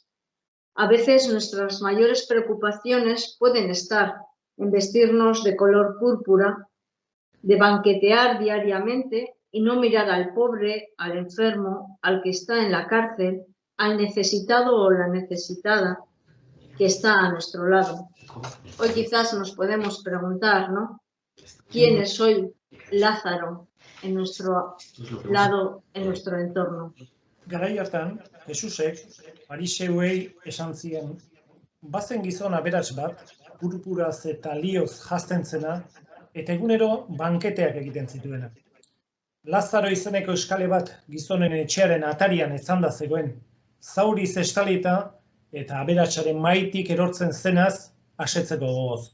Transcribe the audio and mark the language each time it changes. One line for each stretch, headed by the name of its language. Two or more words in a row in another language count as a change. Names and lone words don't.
Spanish: A veces nuestras mayores preocupaciones pueden estar en vestirnos de color púrpura, de banquetear diariamente y no mirar al pobre, al enfermo, al que está en la cárcel, al necesitado o la necesitada que está a nuestro lado. Hoy quizás nos podemos preguntar, ¿no? ¿Quién es hoy Lázaro en nuestro lado, en nuestro entorno?
Basque: Garai hartan, Jesusek Fariseuei esan zien, bazen gizon aberats bat, purpuraz eta lioz janzten zena, eta egunero banketeak egiten zituena. Lazaro izeneko eskale bat gizonen etxearen atarian ezanda zegoen, zauriz estalita eta aberatsaren maitik erortzen zenaz asetzeko gogoz.